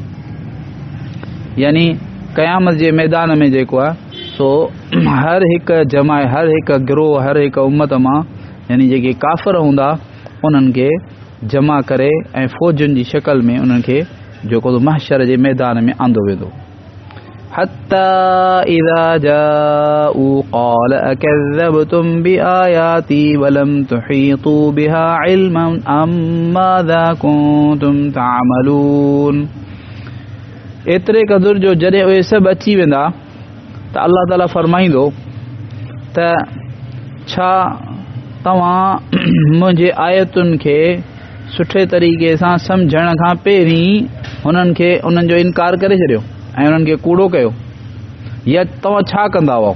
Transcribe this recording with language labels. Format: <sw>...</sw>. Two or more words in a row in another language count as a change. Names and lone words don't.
<sd>यानी क़यामत जे मैदान में जेको आहे सो हर हिकु जमाए, हर हिकु गिरोह, हर हिकु उम्मत मां यानी जेके काफ़िर हूंदा उन्हनि खे जमा करे ऐं फ़ौजुनि जी शक्ल में उन्हनि खे जेको महशर जे मैदान में आंदो वेंदो।</sd> <ar>حتى إذا جاءوا قال أكذبتم بآياتي ولم تحيطوا بها علما أم ماذا كنتم تعملون.</ar> <sd>एतिरे क़दुरु जो जॾहिं उहे सभु अची वेंदा त अल्लाह ताला फरमाईंदो त छा तव्हां मुंहिंजे आयतुनि खे सुठे तरीक़े सां सम्झण खां पहिरीं उन्हनि जो इनकार करे छॾियो ऐं उन्हनि खे कूड़ो कयो, या तव्हां छा कंदा हुआ?</sd>